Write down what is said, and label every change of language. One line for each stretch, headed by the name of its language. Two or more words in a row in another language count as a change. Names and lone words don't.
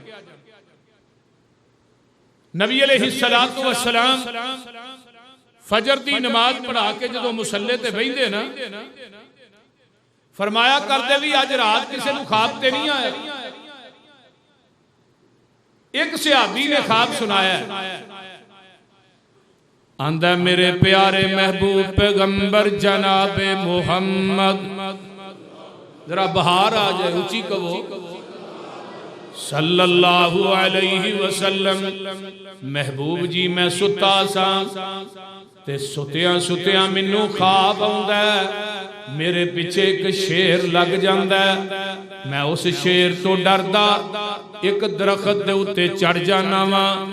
Punjabi: نبی
Arabic: عليه الصلاة والسلام
Punjabi: فجر دی نماز پڑھا کے جو مصلے تے بہندے نا، فرمایا کرتے بھی اج رات کسی نوں خواب تے نہیں آیا. ایک صحابی نے خواب سنایا، آندا میرے پیارے محبوب پیغمبر جنابِ محمد، ذرا بہار آ جائے، اُچی کہو,
Arabic: صلى الله عليه وسلم,
Punjabi: محبوب جی میں ستا سا تے ستیا ستیا مینوں خواب آؤندا ہے، میرے پیچھے ایک شیر لگ جاندا ہے. میں اس شیر توں ڈردا ایک درخت دے اتے چڑھ جانا وا.